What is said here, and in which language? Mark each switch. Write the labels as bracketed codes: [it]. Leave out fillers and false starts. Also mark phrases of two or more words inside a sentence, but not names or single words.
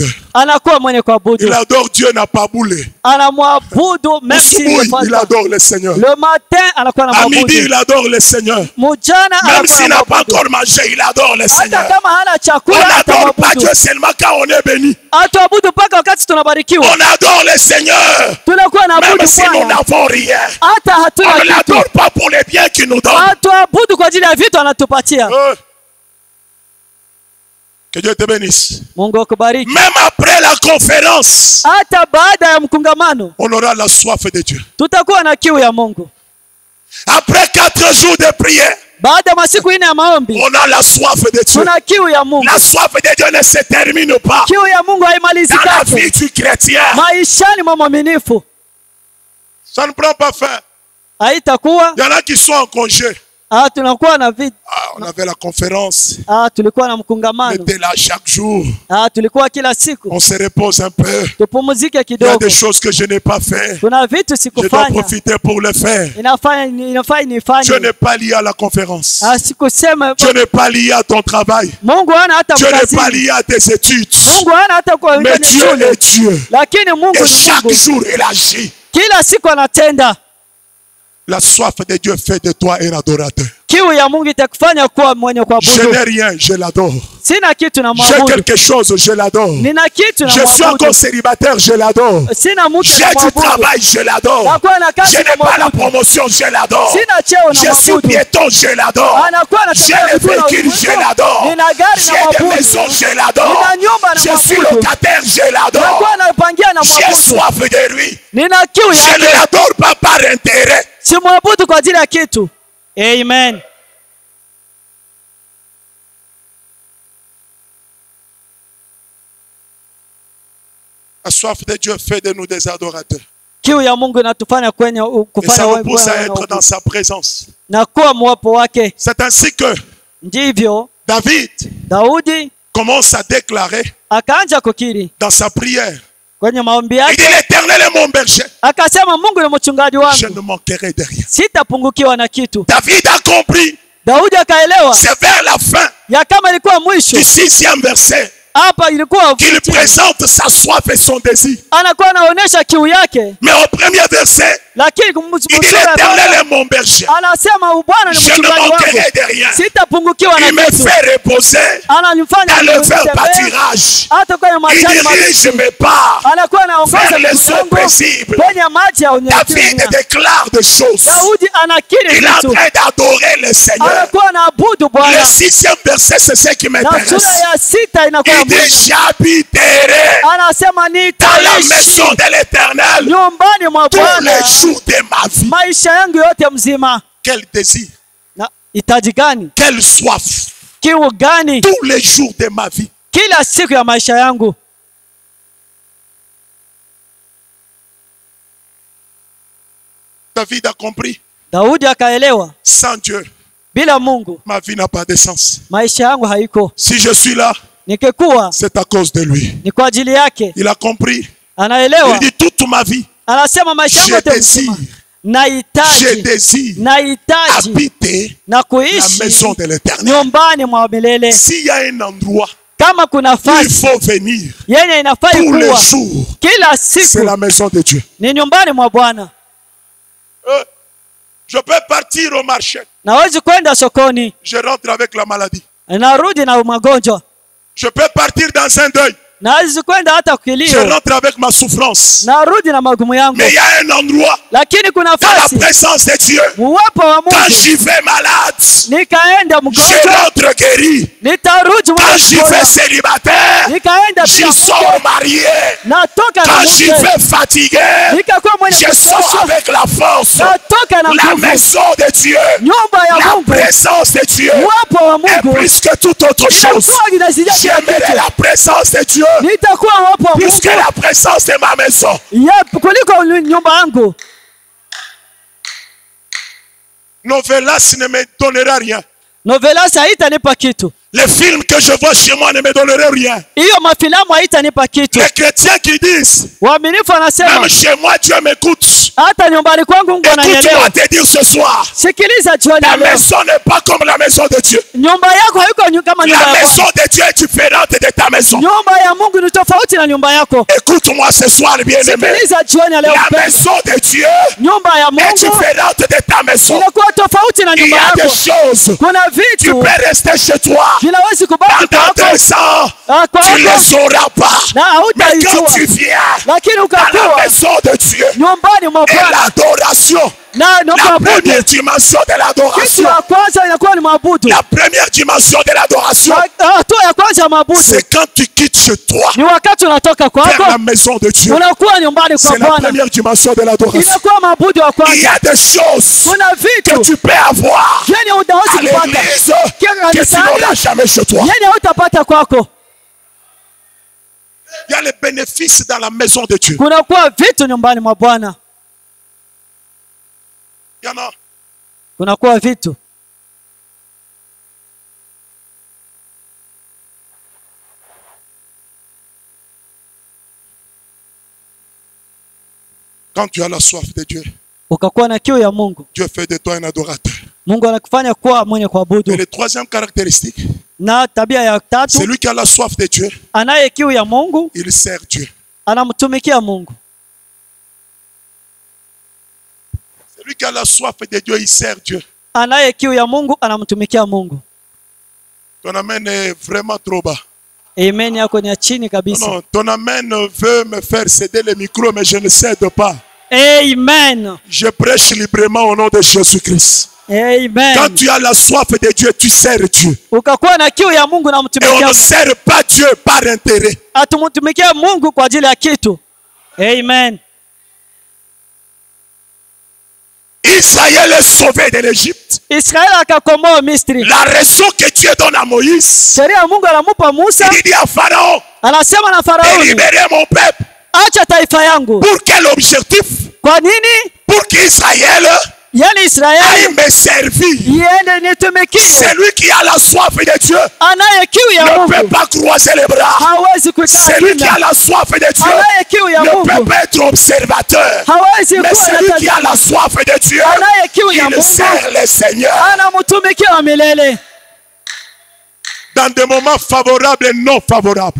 [sw] anakuwa mwenye [fr] Il [sw] kuabudu, [fr] adore Dieu, n'a pas boulé. [sw] anamwabudu [fr] même si Usubuhi, il adore le Seigneur. le matin anakuwa À midi, [sw] anamwabudu, [fr] il adore le Seigneur. [sw] mchana [fr] Même [sw] anakuwa [fr] s'il n'a pas [sw] anamwabudu, [fr] encore mangé, il adore le [sw] hata [fr] Seigneur. [sw] kama hana [fr] On [sw] chakula [fr] n'adore pas [sw] atamwabudu. [fr] Dieu seulement quand on est béni. [sw] Atuabudu mpaka wakati tunabarikiwa, [fr] On adore le Seigneur. [sw] tunakuwa [fr] Même [sw] naabudu [fr] si nous [sw] Bwana [fr] n'avons rien. [sw] hata [fr] On ne [sw] hatuna kitu. [fr] l'adore pas pour les biens qu'il nous donne. [sw] Atuabudu kwa ajili ya vitu anatupatia. [fr] Que Dieu te bénisse. [sw] Mungu akubariki. [fr] Même après la conférence, [sw] Hata baada ya mkungamano [fr] on aura la soif de Dieu. [sw] tutakuwa na kiu ya Mungu. [fr] Après 4 jours de prière, [sw] Baada ya masiku 4 ya maombi [fr] on a la soif de Dieu. [sw] tuna kiu ya Mungu. [fr] La soif de Dieu ne se termine pas [sw] Kiu ya Mungu [fr] dans la [sw] haimalizikake [fr] vie du chrétien. [sw] maishani mwa mwaminifu. [fr] Ça ne prend pas fin. [sw] Haitakuwa [fr] Il y en a qui sont en congé. [sw] tunakuwa na vitu. [fr] On avait la conférence. [sw] Tulikuwa na [fr] On [sw] mkungamano. [fr] était là chaque jour. [sw] Tulikuwa kila siku. [fr] On se repose un peu. [sw] Tupumzike [fr] Il y a [sw] kidogo. [fr] des choses que je n'ai pas fait. [sw] Kuna vitu [fr] Je dois [sw] sikufanya. [fr] profiter pour le faire. [sw] Inafaa [fr] Je [sw] nifanye. [fr] n'ai pas lié à la conférence. [sw] Sikusema [fr] Je n'ai pas lié à ton travail. [sw] Mungu hana hata [fr] Je n'ai pas [sw] mkazini. [fr] lié à tes études. [sw] Mungu hana hata kwa [fr] Mais [sw] kwenye [fr] Dieu [sw] shule. [fr] est Dieu. [sw] Lakini Mungu [fr] Et [sw] ni [fr] chaque [sw] Mungu. [fr] jour, il agit. [sw] Kila siku anatenda. [fr] La soif de Dieu fait de toi un adorateur. [sw] Kiu ya Mungu itakufanya kuwa mwenye [fr] Je [sw] kuabudu. [fr] n'ai rien, je l'adore. [sw] Sina kitu na [fr] J'ai [sw] mwabudu. [fr] quelque chose, je l'adore. [sw] Nina kitu na [fr] Je suis encore [sw] mwabudu. [fr] célibataire, je l'adore. [sw] Sina mtu [fr] J'ai [sw] na [fr] du [sw] mwabudu. [fr] travail, je l'adore. [sw] Nakuwa na kazi [fr] Je [sw] na [fr] n'ai pas la [sw] mwabudu. [fr] promotion, je l'adore. [sw] Sina cheo na [fr] Je suis [sw] mwabudu. [fr] piéton, je l'adore. [sw] Anakuwa na [fr] J'ai [sw] tabia [fr] le [sw] vitu na [fr] véhicule, je [sw] uwezo. [fr] l'adore. [sw] Nina gari na [fr] J'ai des [sw] mwabudu. [fr] maisons, je l'adore. [sw] Nina nyumba na [fr] Je suis [sw] mwabudu. [fr] locataire, je l'adore. [sw] Nakuwa napangia na [fr] J'ai [sw] mwabudu. [fr] soif de lui. [sw] Nina kiu [fr] Je ne [sw] yake. [fr] l'adore pas par intérêt. [sw] Si mwabudu kwa ajili ya kitu. [fr] Amen. La soif de Dieu fait de nous des adorateurs. [sw] Kiu ya Mungu inatufanya kwenye [fr] Et [sw] kufanya [fr] ça nous [sw] wewe [fr] pousse à [sw] wewe [fr] être dans sa présence. [sw] na kuwa mwapo wake. [fr] C'est ainsi que [sw] Ndivyo [fr] David [sw] Daudi [fr] commence à déclarer [sw] akaanza kukiri [fr] dans sa prière. [sw] kwenye maombi [fr] Il dit, [sw] yake, [fr] l'Éternel est mon berger. [sw] akasema Mungu ni mchungaji [fr] Je [sw] wangu, [fr] ne manquerai de rien. [sw] sitapungukiwa na kitu. [fr] David a compris. [sw] Daudi akaelewa [fr] C'est vers la fin [sw] ya kama ilikuwa mwisho [fr] du 6e verset [sw] hapa, ilikuwa [fr] qu'il présente sa soif et son désir. [sw] anakuwa anaonyesha kiu yake, [fr] Mais au premier verset, [sw] lakini [fr] il dit, l'Éternel est mon berger. [sw] anasema Bwana ni [fr] Je ne [sw] mchungaji wangu, [fr] manquerai de rien. [sw] sitapungukiwa [fr] Il [sw] na [fr] me [sw] kitu. [fr] fait reposer [sw] Ananifanya [fr] dans le vert [sw] nitembee [fr] pâturage. [sw] hata kwenye [fr] Il [sw] majani mabichi, [fr] dirige mes pas [sw] anakuwa anaongoza [fr] vers les [sw] miguu [fr] eaux [sw] yangu [fr] paisibles. [sw] kwenye maji ya [fr] David [sw] unyenyekevu. [fr] déclare des choses. [sw] Daudi anakiri [fr] Il est en [sw] vitu, [fr] train d'adorer le Seigneur. [sw] anakuwa anaabudu [fr] Le [sw] Bwana. [fr] 6e verset, c'est ce qui [sw] Na [fr] m'intéresse. [sw] sura ya 6 inakuwa [fr] Il dit, j'habiterai [sw] anasema [fr] dans la maison [sw] nitaishi [fr] de l'Éternel [sw] nyumbani mwa [fr] tous [sw] Bwana [fr] les jours de ma vie. [sw] maisha yangu yote mzima. [fr] Quel désir, [sw] Na hitaji gani? [fr] quelle soif, [sw] Kiu gani? [fr] tous les jours de ma vie. [sw] Kila siku ya maisha yangu. [fr] David a compris. [sw] Daudi akaelewa, [fr] Sans Dieu, [sw] bila Mungu [fr] ma vie n'a pas de sens. [sw] maisha yangu haiko. [fr] Si je suis là, [sw] Nikikuwa [fr] c'est à cause de lui. [sw] ni kwa ajili yake. [fr] Il a compris. Il [sw] Anaelewa, [fr] dit toute ma vie, [sw] anasema maisha yangu [fr] je [sw] yote [fr] désire, [sw] mzima [fr] je [sw] nahitaji [fr] désire habiter [sw] na [fr] la [sw] kuishi [fr] maison de l'Éternel. [sw] nyumbani mwa milele. [fr] S'il y a un endroit [sw] Kama kuna [fr] où il [sw] nafasi [fr] faut venir [sw] yenye inafai [fr] tous les [sw] kuwa [fr] jours, [sw] kila [fr] c'est [sw] siku [fr] la maison de Dieu. [sw] ni nyumbani mwa Bwana. [fr] Je peux partir au marché. [sw] Nawezi kwenda sokoni, [fr] Je rentre avec la maladie. [sw] narudi na magonjwa. [fr] Je peux partir dans un deuil. [sw] Nawezi kwenda hata [fr] Je [sw] kilio, [fr] rentre avec ma souffrance. [sw] narudi na magumu yangu. [fr] Mais il y a un endroit [sw] Lakini kuna [fr] dans la [sw] nafasi [fr] présence de Dieu. [sw] uwepo wa [fr] Quand [sw] Mungu, [fr] j'y vais malade, [sw] nikaenda [fr] je [sw] mgonjwa, [fr] rentre guéri. [sw] nitarudi [fr] Quand j'y vais [sw] mgonjwa, [fr] célibataire, [sw] nikaenda [fr] j'y [sw] bila [fr] sors [sw] mke, [fr] marié. [sw] natoka na [fr] Quand j'y [sw] mke, [fr] vais fatigué, [sw] nikakuwa mwenye [fr] je sors [sw] kuchosha, [fr] avec la force. [sw] natoka na [fr] La [sw] nguvu. [fr] maison de Dieu, [sw] Nyumba ya [fr] la [sw] Mungu, [fr] présence de Dieu [sw] uwepo wa [fr] est [sw] Mungu [fr] plus que toute autre chose. [sw] inakuwa inazidi kila [fr] J'aimerais [sw] kitu. [fr] la présence de Dieu [sw] Nitakuwa uwepo wa [fr] plus que [sw] Mungu [fr] la présence de ma maison. [sw] kuliko nyumba yangu. [fr] Novelas ne me donnera rien. [sw] Novelas haitanipa kitu, [fr] Les films que je vois chez moi ne me donneraient rien. [sw] hiyo mafilamu haitanipa kitu. [fr] Les chrétiens qui disent, [sw] Waaminifu wanasema [fr] même chez moi, Dieu m'écoute. [sw] hata nyumbani kwangu Mungu [fr] Écoute-moi [sw] ananielewa. [fr] te dire ce soir, [sw] Sikiliza jioni ya [fr] ta [sw] leo, [fr] maison n'est pas comme la maison de Dieu. [sw] nyumba yako haiko kama nyumba [fr] La [sw] ya [fr] maison [sw] Bwana. [fr] de Dieu est différente de ta maison. [sw] Nyumba ya Mungu ni tofauti na nyumba yako. [fr] Écoute-moi ce soir, bien-aimé. [sw] Sikiliza jioni ya leo, [fr] La [sw] mpendwa. [fr] maison de Dieu [sw] Nyumba ya [fr] est [sw] Mungu [fr] différente de ta maison. [sw] inakuwa tofauti na [fr] Il y [sw] nyumba [fr] a des [sw] yako. [fr] choses, [sw] Kuna [fr] tu [sw] vitu [fr] peux rester chez toi. [sw] vinawezi kubaki [fr] Pendant [sw] kwako [fr] 2 ans, tu ne [sw] kwako [fr] les sauras pas. [sw] na [fr] Mais quand [sw] hautaijua, [fr] tu viens [sw] lakini [fr] dans la [sw] ukakuwa [fr] maison de Dieu [sw] nyumbani mwa [fr] et [sw] Bwana [fr] l'adoration, [sw] na [fr] la [sw] kuabudu, [fr] première dimension de [sw] kitu [fr] l'adoration, [sw] ya kwanza inakuwa ni maabudu. [fr] la première dimension de l'adoration, [sw] Hatua ya kwanza ya maabudu [fr] c'est quand tu quittes chez toi [sw] ni wakati unatoka [fr] vers [sw] kwako [fr] la maison de Dieu. [sw] unakuwa nyumbani kwa [fr] C'est la [sw] Bwana, [fr] première dimension de l'adoration. [sw] inakuwa maabudu ya [fr] Il y [sw] kwanza. [fr] a des choses [sw] Kuna [fr] que [sw] vitu [fr] tu peux avoir [sw] yenye utawezi [fr] à [sw] kupata [fr] l'église que tu n'auras jamais chez toi. [sw] yenye hautapata kwako. [fr] Il y a les bénéfices dans la maison de Dieu. [sw] Kunakuwa vitu nyumbani mwa Bwana, [fr] Il y en a. [sw] kunakuwa vitu. [fr] Quand tu as la soif de Dieu, [sw] Ukakuwa na kiu ya Mungu, [fr] Dieu fait de toi un adorateur. [sw] Mungu anakufanya kuwa mwenye [fr] Et [sw] kuabudu. [fr] la troisième caractéristique, [sw] Na tabia ya tatu, [fr] celui qui a la soif de Dieu, [sw] anaye kiu ya Mungu [fr] il sert Dieu. [sw] anamtumikia Mungu. [fr] Celui qui a la soif de Dieu, il sert Dieu. [sw] Anaye kiu ya Mungu anamtumikia Mungu. [fr] Ton amen est vraiment trop bas. [sw] Amen yako ni ya chini kabisa. [fr] Non, ton amen veut me faire céder le micro, mais je ne cède pas. Amen. Je prêche librement au nom de Jésus-Christ. Quand Amen. tu as la soif de Dieu, tu sers Dieu. [sw] Ukakuwa na kiu ya Mungu na [fr] Et on [sw] mtumikia [fr] ne [sw] Mungu. [fr] sert pas Dieu par intérêt. [sw] Atumtumikia Mungu kwa ajili ya kitu. [fr] Amen. Israël est sauvé de l'Égypte. [sw] Israeli akakomoa Misri. [fr] La raison que Dieu donne à Moïse, [sw] Sheria ya Mungu anamupa Musa, [fr] il dit à Pharaon, [sw] anasema na Faraoni, [fr] libérez mon peuple. [sw] acha taifa yangu. [fr] Pour quel objectif? [sw] Kwa nini? [fr] Pour qu'Israël [sw] Yani Israeli [fr] aille me servir. [sw] iende nitumikie. [fr] Celui qui a la soif de Dieu [sw] Anaye kiu ya [fr] ne [sw] Mungu [fr] peut pas croiser les bras. [sw] hawezi kukaa [fr] Celui qui a [sw] kimya. [fr] la soif de Dieu [sw] Anaye kiu ya [fr] ne peut [sw] Mungu [fr] pas être observateur. [sw] hawezi [fr] Mais [sw] kuwa [fr] celui qui a [sw] na [fr] la soif de Dieu, [sw] anaye kiu ya [fr] il [sw] Mungu [fr] sert le Seigneur. [sw] anamtumikia wa milele. [fr] Dans des moments favorables et non favorables.